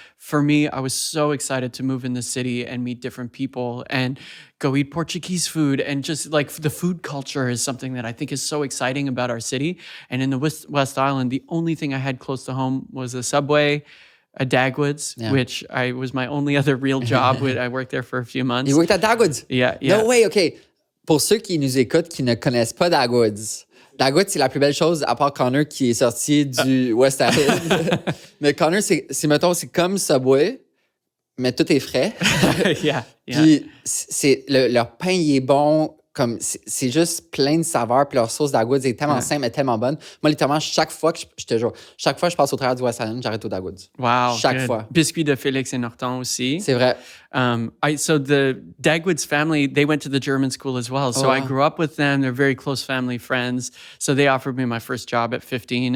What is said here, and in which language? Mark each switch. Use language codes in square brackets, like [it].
[en] For me, I was so excited to move in the city and meet different people and go eat Portuguese food. And just like the food culture is something that I think is so exciting about our city. And in the West Island, the only thing I had close to home was a Subway, a Dagwoods, which was my only other real job. I worked there for a few months. You worked at Dagwoods? Yeah. No way, OK. [fr] Pour ceux qui nous écoutent, qui ne connaissent pas Dagwoods, Dagwoods, c'est la plus belle chose, à part Connor qui est sorti du West Island. Mais Connor, mettons, c'est comme Subway, mais tout est frais. [en] Yeah. [fr] Puis leur pain, il est bon. comme c'est juste plein de saveurs, puis leur sauce d'agouds est tellement simple et tellement bonne. Moi, littéralement, chaque fois que je passe au travers du West Island, j'arrête au d'agouds. [en] Wow. [fr] Chaque fois. Biscuits de Félix et Norton aussi. C'est vrai. [en] So the Dagwood's family, they went to the German school as well. So I grew up with them. They're very close family friends. So they offered me my first job at 15.